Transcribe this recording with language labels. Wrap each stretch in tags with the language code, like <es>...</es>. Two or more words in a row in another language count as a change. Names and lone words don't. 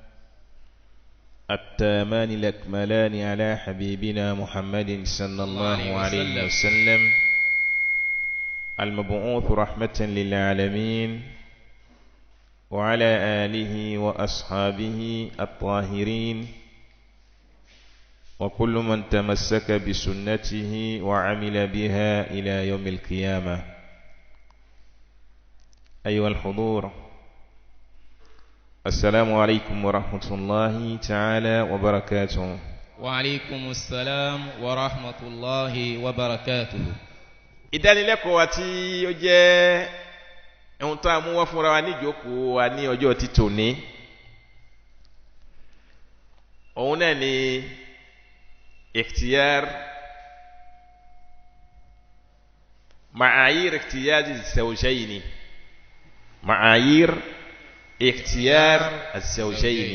<ar>التامان الأكملان على حبيبنا محمد صلى الله عليه وسلم المبعوث رحمة للعالمين وعلى آله وأصحابه الطاهرين وكل من تمسك بسنته وعمل بها إلى يوم القيامة. أيها الحضور، السلام عليكم ورحمة الله تعالى وبركاته. وعليكم السلام ورحمة الله وبركاته.</ar> <yo>ìdánilẹ́kọ̀ọ́ wa tí ó jẹ́ ohun tó mú wá fúnra wa ní ìjókòó wa ní ọjọ́ tí tòní òun náà ni</yo> <ar>اختيار معايير اختيار الزوجين معايير اختيار الزوجين.</ar>